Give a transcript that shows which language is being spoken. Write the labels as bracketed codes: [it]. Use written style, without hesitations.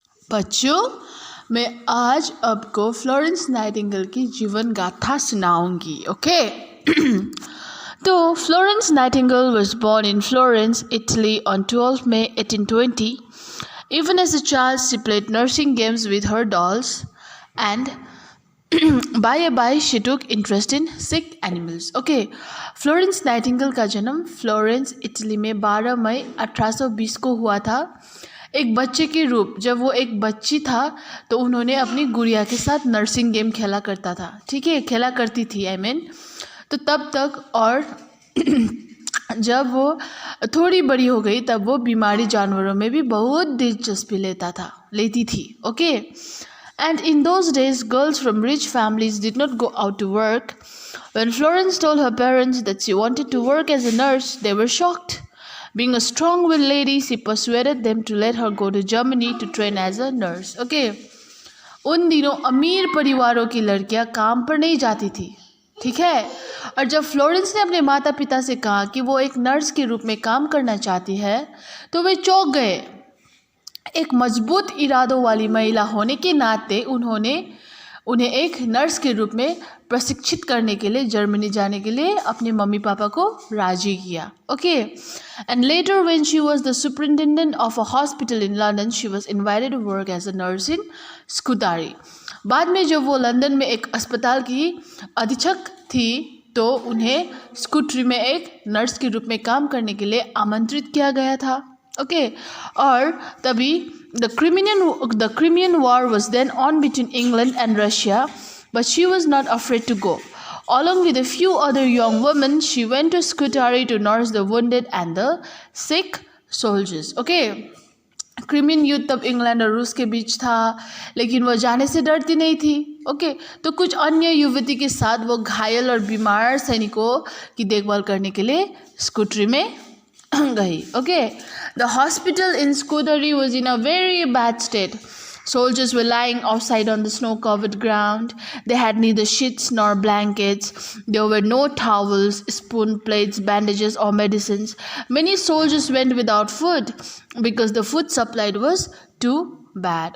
[hi] बच्चों, मैं आज आपको फ्लोरेंस नाइटिंगेल की जीवन गाथा सुनाऊंगी. ओके. [en] तो Florence Nightingale was born in Florence, Italy on 12 May 1820. Even as a child, she played nursing games with her dolls, and by she took interest in sick animals. Okay. [hi] Florence Nightingale का जन्म Florence, Italy में 12 मई 1820 को हुआ था. एक बच्चे के रूप जब वो एक बच्ची था तो उन्होंने अपनी गुड़िया के साथ नर्सिंग गेम खेला करता था. ठीक है, खेला करती थी तो तब तक. और जब वो थोड़ी बड़ी हो गई तब वो बीमारी जानवरों में भी बहुत दिलचस्पी लेती थी. Okay. [en] And in those days girls from rich families did not go out to work. When Florence told her parents that she wanted to work as a nurse, they were shocked. Being a strong-willed lady, she persuaded them to let her go to Germany to train as a nurse. Okay. [hi] उन दिनों अमीर परिवारों की लड़कियां काम पर नहीं जाती थी. ठीक है. और जब फ्लोरेंस ने अपने माता पिता से कहा कि वो एक नर्स के रूप में काम करना चाहती है तो वे चौंक गए. एक मजबूत इरादों वाली महिला होने के नाते उन्हें एक नर्स के रूप में प्रशिक्षित करने के लिए जर्मनी जाने के लिए अपने मम्मी पापा को राजी किया. Okay. [en] And later when she was the superintendent of a hospital in London, she was invited to work as a nurse in Scutari. [hi] बाद में जब वो लंदन में एक अस्पताल की अधीक्षक थी तो उन्हें स्कूटरी में एक नर्स के रूप में काम करने के लिए आमंत्रित किया गया था. ओके. और तभी [en] the Crimean War was then on between England and Russia, but she was not afraid to go. Along with a few other young women, she went to Scutari to nurse the wounded and the sick soldiers. Okay. [hi] Crimean युद्ध तब England और रूस के बीच था, लेकिन वो जाने से डरती नहीं थी. ओके. तो कुछ अन्य युवती के साथ वो घायल और बीमार सैनिकों की देखभाल करने के लिए स्कूटरी में गई. Okay. [en] The hospital in Scutari was in a very bad state. Soldiers were lying outside on the snow-covered ground. They had neither sheets nor blankets. There were no towels, spoon plates, bandages, or medicines. Many soldiers went without food because the food supplied was too bad.